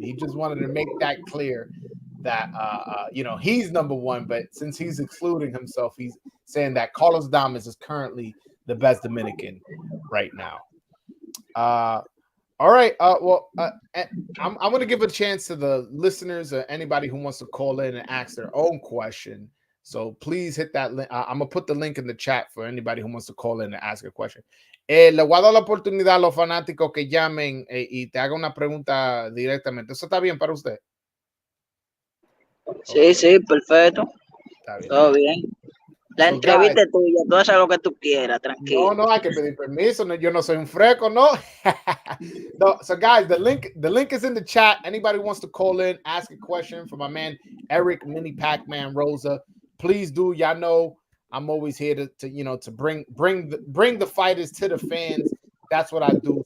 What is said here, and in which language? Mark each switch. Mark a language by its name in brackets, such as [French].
[English] He just wanted to make that clear, that you know, he's number one, but since he's excluding himself, he's saying that Carlos Adames is currently the best Dominican right now. All right. I'm going to give a chance to the listeners or anybody who wants to call in and ask their own question. So please hit that link. I'm going to put the link in the chat for anybody who wants to call in and ask a question. [Spanish] Le voy a dar la oportunidad a los fanáticos que llamen y te hagan una pregunta directamente. ¿Eso está bien para usted? Sí, sí, perfecto. Está bien. Todo bien. La entrevista es tuya, tú haces lo que tú quieras, tranquilo. No, hay que pedir permiso. No, yo no soy un freco, no. No. [English] So, guys, the link is in the chat. Anybody wants to call in, ask a question for my man Erick, Mini Pac-Man, Rosa, please do. Y'all know I'm always here to bring the fighters to the fans. That's what I do.